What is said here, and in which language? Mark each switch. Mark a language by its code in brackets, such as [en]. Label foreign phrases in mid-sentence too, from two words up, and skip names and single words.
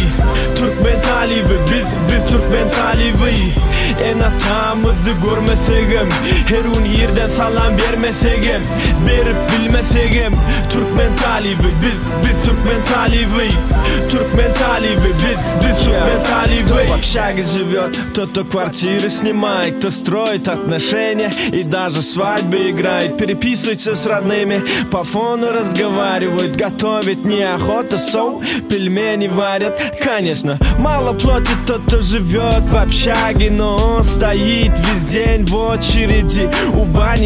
[tk] Türkmen talibi, biz Türkmen talibi. En atamızı görmesegem, her gün yerden salam vermesegem, berip bilmesegem. Türkmen talibi, biz Türkmen talibi. Türkmen talibi, biz Türkмен talibi. [ru] В общаге живет тот, кто квартиры снимает, кто строит отношения и даже свадьбы играет. Переписывается с родными, по фону разговаривают. Готовить неохота, соу, пельмени варят. Конечно, мало платит тот, кто живет в общаге, но он стоит весь день в очереди у бани.